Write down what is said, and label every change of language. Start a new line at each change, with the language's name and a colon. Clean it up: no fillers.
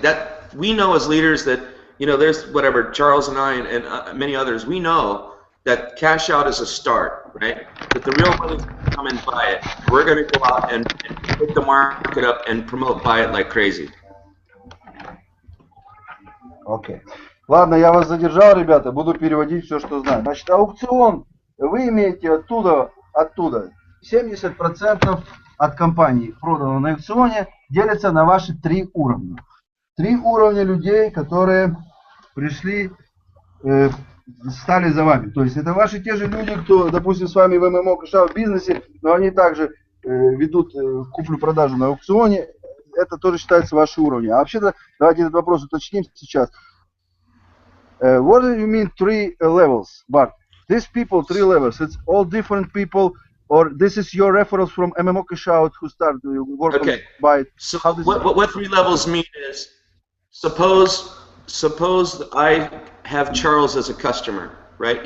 English: That we know as leaders that, there's whatever, Charles and I and many others, we know that cash out is a start, right? But the real money is going to come and Buy It. We're going to go out and put the market up and promote Buy It like crazy.
Russian: Окей. Ладно, я вас задержал, ребята, буду переводить все, что знаю. Значит, аукцион, вы имеете оттуда 70% от компании, проданного на аукционе, делится на ваши 3 уровня. 3 уровня людей, которые пришли, стали за вами. То есть это ваши те же люди, кто, допустим, с вами в MMOcashout бизнесе, но они также ведут куплю-продажу на аукционе. Это тоже считается ваши уровни. А вообще-то, давайте этот вопрос уточним сейчас.
English: What do you mean 3 levels, Bart? These people, 3 levels, it's all different people, or this is your referrals from MMOcashout who started to work on Buy It? So what 3 levels mean is, suppose I have Charles as a customer, right?